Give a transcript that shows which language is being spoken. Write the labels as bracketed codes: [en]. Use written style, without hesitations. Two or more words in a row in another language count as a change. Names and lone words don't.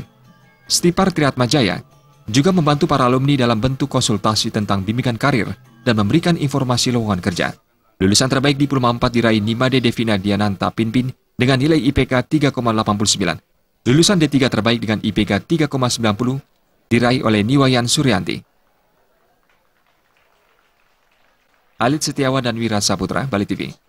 [id] Stipar Triatmajaya juga membantu para alumni dalam bentuk konsultasi tentang bimbingan karir dan memberikan informasi lowongan kerja. Lulusan terbaik Diploma 4 diraih Nimade Devina Diananta Pinpin dengan nilai IPK 3,89. Lulusan D3 terbaik dengan IPK 3,90 diraih oleh Niwayan Suryanti. Alit Setiawan dan Wira Saputra, Bali TV.